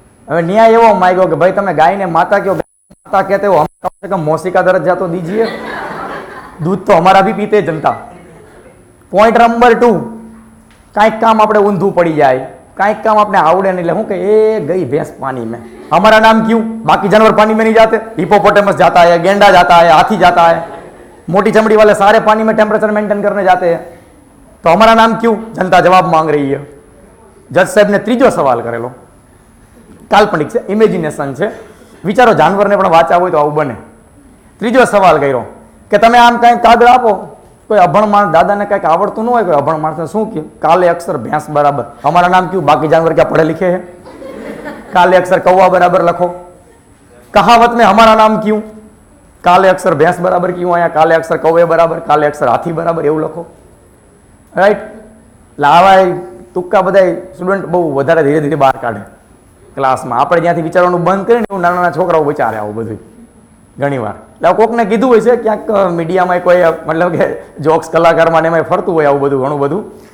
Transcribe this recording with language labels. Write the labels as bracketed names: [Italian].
[Gujarati] હવે ન્યાય એવો માંગ્યો કે ભાઈ તમે ગાયને માતા કહો, માતા કહેતે હો, [Hindi] કમ સે કમ મૌસિકા દરજ્જા તો દીજીએ, દૂધ તો હમારા ભી પીતે જનતા. [Gujarati] પોઈન્ટ નંબર 2, કાંઈક કામ આપણે ઊંધું પડી જાય, કાંઈક કામ આપણે આવડે નહીં, એટલે શું કે એ ગઈ ભેંસ પાણી [Hindi] में, हमारा नाम क्यों? बाकी जानवर पानी में नहीं जाते, हिपोपोटेमस जाता है, गेंडा जाता है, हाथी जाता है, मोटी चमड़ी वाले सारे पानी में टेम्परेचर मेंटेन करने जाते हैं, तो हमारा नाम क्यों? जनता जवाब मांग रही है. [Gujarati] જજ સાહેબને ત્રીજો સવાલ કરેલો, કાલ્પનિક છે, ઇમેજિનેશન છે, વિચારો જાનવરને પણ વાંચા હોય તો આવું બને. ત્રીજો સવાલ કર્યો કે તમે આમ કંઈક કાગળ આપો, કોઈ અભણ માણસ, દાદાને કંઈક આવડતું ન હોય, કોઈ અભણ માણસને શું કહે? કાલે અક્ષર ભેંસ બરાબર, [Hindi] हमारा नाम क्यों? बाकी जानवर क्या पढ़े लिखे हैं? काले अक्षर कौवा बराबर लखो. कहावत में हमारा नाम क्यों? काले अक्षर भैंस बराबर क्यों आया? काले अक्षर कौवे बराबर, काले अक्षर हाथी बराबर, [Gujarati] એવું લખો, રાઈટ. એટલે આવા તુક્કા બધા સ્ટુડન્ટ બહુ વધારે ધીરે ધીરે બહાર કાઢે ક્લાસમાં. આપણે જ્યાંથી વિચારવાનું બંધ કરીને એવું નાના નાના છોકરાઓ વિચારે આવું બધું ઘણી વાર. એટલે કોકને કીધું હોય છે ક્યાંક મીડિયામાં કોઈ, મતલબ કે જોક્સ કલાકારમાં એમાં ફરતું હોય આવું બધું, ઘણું બધું.